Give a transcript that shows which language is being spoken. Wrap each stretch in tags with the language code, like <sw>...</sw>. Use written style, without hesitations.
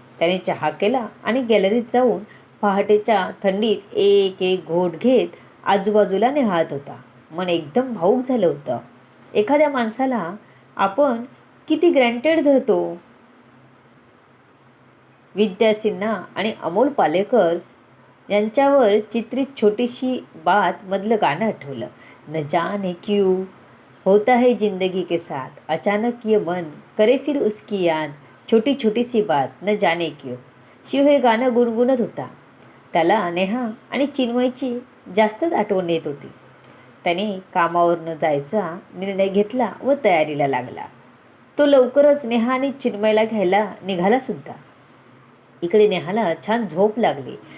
<mr>त्याने चहा केला आणि गॅलरीत जाऊन पहाटेच्या थंडीत एक एक घोट घेत आजूबाजूला निहाळत होता. मन एकदम भाऊक झालं होतं. एखाद्या माणसाला आपण किती ग्रँटेड धरतो. विद्या सिन्हा आणि अमोल पालेकर यांच्यावर चित्रित छोटीशी बात मधलं गाणं आठवलं.</mr> <hi>न जाने क्यों होता है जिंदगी के साथ, अचानक ये मन करे फिर उसकी याद, छोटी छोटी सी बात न जाने क्यों.</hi> <mr>शिव हे गाणं गुणगुणत होता. त्याला नेहा आणि चिन्मयची जास्तच आठवण येत होती. त्याने कामावरनं जायचा निर्णय घेतला व तयारीला लागला. तो लवकरच नेहा आणि चिन्मयला घ्यायला निघाला सुद्धा. इकडे नेहाला छान झोप लागली.</mr>